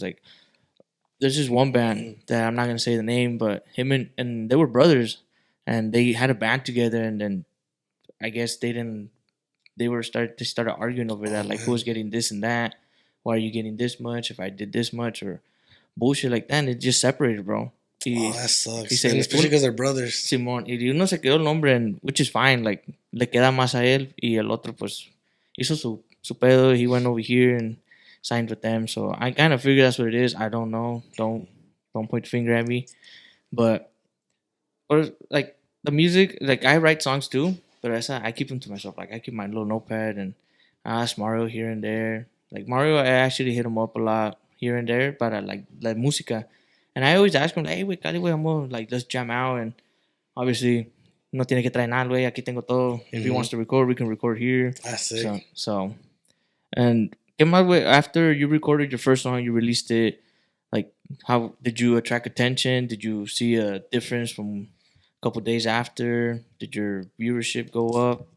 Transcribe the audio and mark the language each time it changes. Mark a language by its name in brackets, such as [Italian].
[English] Like there's just one band that I'm not gonna say the name, but him and they were brothers, and they had a band together, and then I guess they started arguing over that, like, who's getting this and that, why are you getting this much if I did this much, or bullshit like that, and it just separated, bro. That sucks. And especially because they're brothers. [Spanish] Simón, y uno se quedó el nombre, [English] which is fine, like, [Spanish] le queda más a él, y el otro, pues, hizo su pedo. [English] He went over here and signed with them, so I kind of figured that's what it is. I don't know. Don't point the finger at me. But, or, like, the music, like, I write songs too, but I keep them to myself. Like, I keep my little notepad, and I ask Mario here and there. Like, Mario, I actually hit him up a lot here and there, but I like música. And I always ask him, like, hey, [Spanish] güey, cali, güey, vamos, [English] like, let's jam out. And obviously, [Spanish] no tiene que traer nada, güey, aquí tengo todo. [English] If he wants to record, we can record here. That's it. So, and [Spanish] ¿qué más, güey? [English] After you recorded your first song, you released it, like, how did you attract attention? Did you see a difference from a couple days after? Did your viewership go up?